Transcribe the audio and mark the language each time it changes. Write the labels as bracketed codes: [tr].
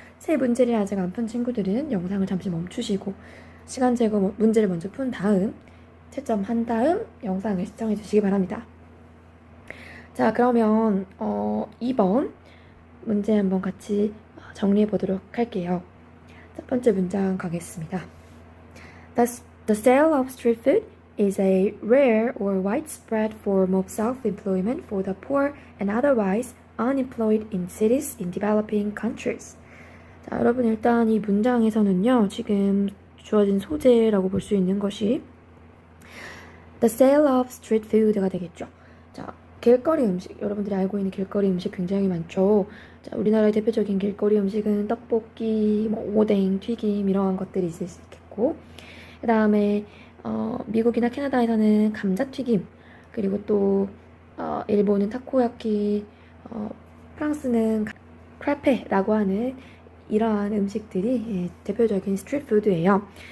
[ko] 세 문제를 아직 안 푼 친구들은 영상을 잠시 멈추시고 시간 제거 문제를 먼저 푼 다음 채점한 다음 영상을 시청해 주시기 바랍니다. 자, 그러면 2번 문제 한번 같이 정리해 보도록 할게요. 첫 번째 문장 가겠습니다. [en] The sale of street food is a rare or widespread form of self-employment for the poor and otherwise unemployed in cities in developing countries. [ko] 자, 여러분 일단 이 문장에서는요, 지금 주어진 소재라고 볼 수 있는 것이 [en] the sale of street food [ko] 가 되겠죠. 자, 길거리 음식, 여러분들이 알고 있는 길거리 음식 굉장히 많죠. 자, 우리나라의 대표적인 길거리 음식은 떡볶이, 오뎅, 튀김 이러한 것들이 있을 수 있겠고, 그 다음에 미국이나 캐나다에서는 감자튀김, 그리고 또 일본은 타코야키, 프랑스는 크레페라고 하는 이러한 음식들이 대표적인 스트리트 푸드예요.